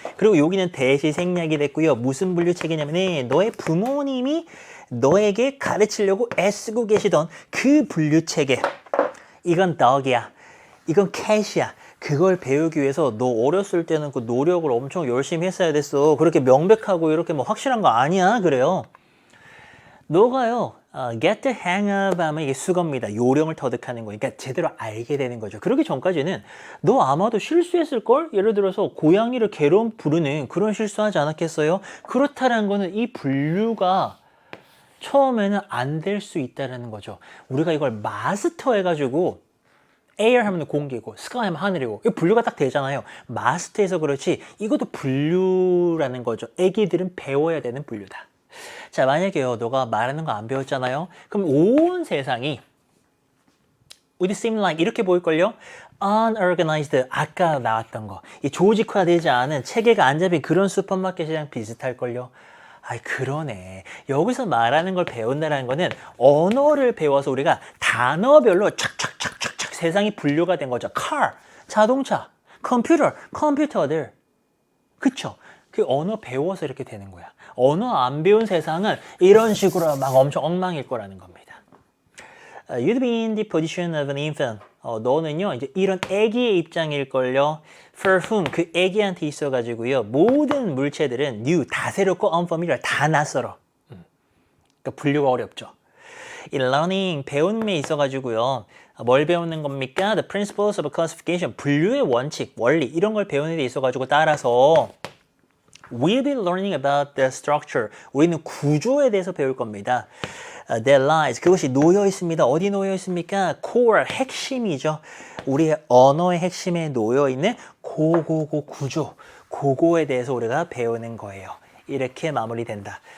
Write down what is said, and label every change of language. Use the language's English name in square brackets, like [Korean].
[Korean] 그리고 여기는 대시 생략이 됐고요. 무슨 분류체계냐면 너의 부모님이 너에게 가르치려고 애쓰고 계시던 그 분류체계. 이건 dog이야. 이건 cat이야. 그걸 배우기 위해서 너 어렸을 때는 그 노력을 엄청 열심히 했어야 됐어. 그렇게 명백하고 이렇게 뭐 확실한 거 아니야. 그래요. 너가요. [English] get the hang of [Korean] 하면 이게 수거입니다. 요령을 터득하는 거. 그러니까 제대로 알게 되는 거죠. 그러기 전까지는 너 아마도 실수했을걸? 예를 들어서 고양이를 개로 부르는 그런 실수하지 않았겠어요? 그렇다는 거는 이 분류가 처음에는 안 될 수 있다는 거죠. 우리가 이걸 마스터 해가지고 air 하면 공기고 sky 하면 하늘이고 이 분류가 딱 되잖아요. 마스터해서 그렇지 이것도 분류라는 거죠. 애기들은 배워야 되는 분류다. 자, 만약에요 너가 말하는 거 안 배웠잖아요. 그럼 온 세상이 [English] would seem like [Korean] 이렇게 보일걸요. unorganized 아까 나왔던 거 이 조직화되지 않은 체계가 안 잡힌 그런 슈퍼마켓이랑 비슷할걸요. 아이 그러네. 여기서 말하는 걸 배운다는 거는 언어를 배워서 우리가 단어별로 착착착착착 세상이 분류가 된 거죠. car, 자동차, 컴퓨터, 컴퓨터들. 그쵸? 그 언어 배워서 이렇게 되는 거야. 언어 안 배운 세상은 이런 식으로 막 엄청 엉망일 거라는 겁니다. [English] You'd be in the position of an infant. [Korean] 너는요, 이제 이런 애기의 입장일걸요. [English] For whom, [Korean] 그 애기한테 있어가지고요. 모든 물체들은 new, 다 새롭고 unfamiliar, 다 낯설어. 그러니까 분류가 어렵죠. 이 learning, 배움에 있어가지고요. 뭘 배우는 겁니까? [English] The principles of classification, [Korean] 분류의 원칙, 원리, 이런 걸 배우는 데 있어가지고 따라서 [English] We'll be learning about the structure. [Korean] 우리는 구조에 대해서 배울 겁니다. [English] That lies. [Korean] 그것이 놓여 있습니다. 어디 놓여 있습니까? core, 핵심이죠. 우리의 언어의 핵심에 놓여 있는 고고고 구조. 그거에 대해서 우리가 배우는 거예요. 이렇게 마무리된다.